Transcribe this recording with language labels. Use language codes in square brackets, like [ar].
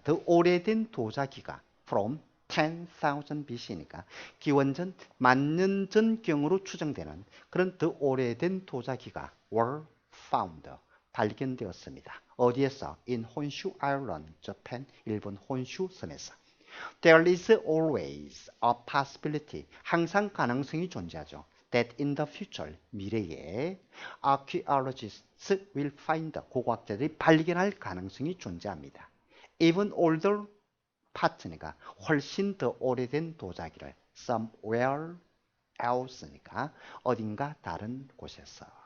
[ko] 더 오래된 도자기가 [en] from 10,000 BC [ko] 니까 기원전 10,000년 전경으로 추정되는 그런 더 오래된 도자기가 [en] were found, [ko] 발견되었습니다. 어디에서? in 혼슈 아일랜드, 재팬, 일본 혼슈 섬에서. [en] There is always a possibility, [ko] 항상 가능성이 존재하죠. [en] That in the future, [ko] 미래에 [en] archaeologists will find, [ko] 고고학자들이 발견할 가능성이 존재합니다. [en] Even older parts [ko] 니까 훨씬 더 오래된 도자기를 [en] somewhere else [ko] 니까 어딘가 다른 곳에서